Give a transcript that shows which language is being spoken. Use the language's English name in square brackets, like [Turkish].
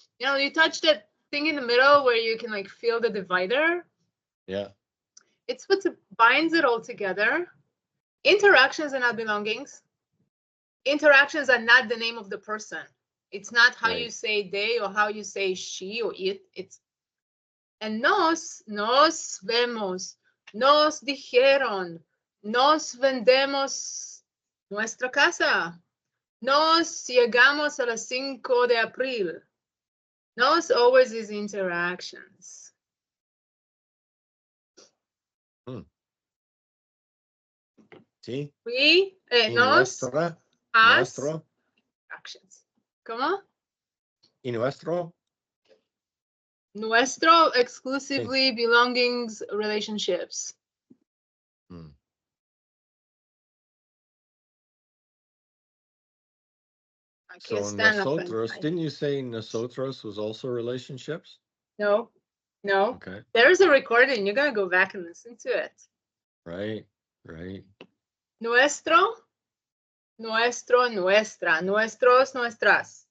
[English] You touch that thing in the middle where you can like feel the divider. Yeah. It's what binds it all together. Interactions are not belongings. Interactions are not the name of the person. It's not how you say they or how you say she or it. [Spanish] And nos vemos, nos dijeron, nos vendemos nuestra casa, nos llegamos a las 5 de abril. [English] Nos always is interactions. [Spanish] Sí. [English] We, nos, us, [Spanish] nuestro. [English] actions. [Spanish] ¿Cómo? Y nuestro. [English] Nuestro, exclusively belongings, relationships. So nosotros, didn't you say nosotros was also relationships? No. Okay. There's a recording. You're gonna go back and listen to it. Right. [Spanish] Nuestro, nuestra, nuestros, nuestras.